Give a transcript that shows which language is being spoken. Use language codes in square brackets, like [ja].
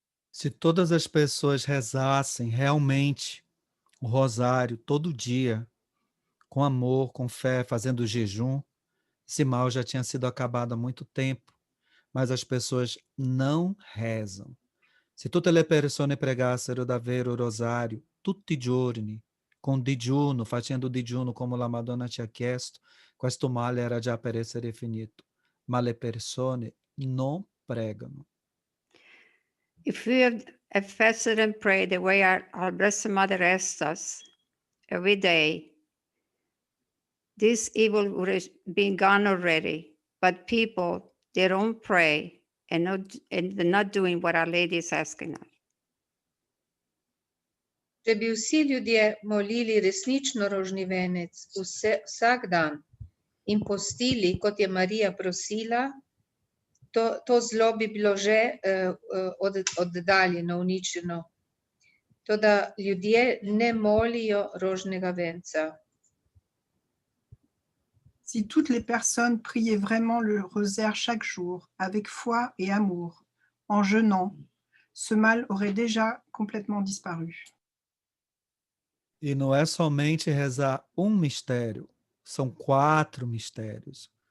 [pt] Se todas as pessoas rezassem realmente o rosário todo dia, com amor, com fé, fazendo jejum, esse mal já tinha sido acabado há muito tempo, mas as pessoas não rezam. [it] Se tutte le persone pregassero davvero il rosario tutti i giorni, con digiuno, facendo digiuno come la Madonna ci ha chiesto, questo male era già per essere finito. Ma le persone non pregano. [en] If we have fasted and prayed the way our Blessed Mother asked us every day, this evil would have been gone already. But people, they don't pray and they're not doing what Our Lady is asking us. [sl] Če bi vsi ljudje molili resnično rožni venec vsak dan in postili, kot je Marija prosila, to zlo bi bilo že oddaljeno, uničeno. Toda ljudje ne molijo rožnega venca. [fr] Si toutes les personnes priaient vraiment le rosaire chaque jour, avec foi et amour, en jeûnant, ce mal aurait déjà complètement disparu. [pt] E não é somente rezar um mistério, são 4 mistérios.